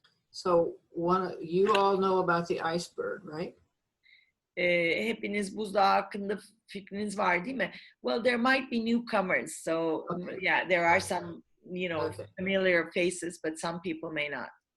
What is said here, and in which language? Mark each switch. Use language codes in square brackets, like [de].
[en] So you all know about the iceberg, right? [tr] Hepiniz buzdağı hakkında fikriniz var değil mi? [en] Well, there might be newcomers, so Okay. yeah, there are some, Okay. familiar faces, but some people may not.